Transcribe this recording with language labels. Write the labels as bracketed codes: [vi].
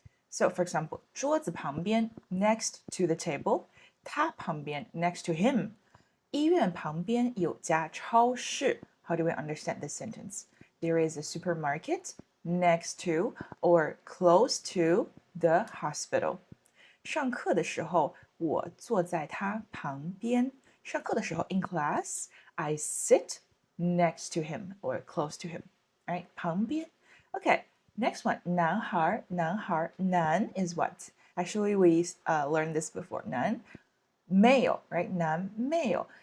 [en] So for example, [zh] 桌子旁边 [en] next to the table, [zh] 他旁边 [en] next to him. [zh] 医院旁边有家超市. [en] How do we understand this sentence? There is a supermarket next to or close to the hospital. [zh] 上课的时候我坐在他旁边。上课的时候 [en] in class, I sit next to him or close to him. Right? 旁边.Okay, next one. 男孩, 男孩. Nan is what? Actually, we learned this before. Nan, male, right? Nan, male.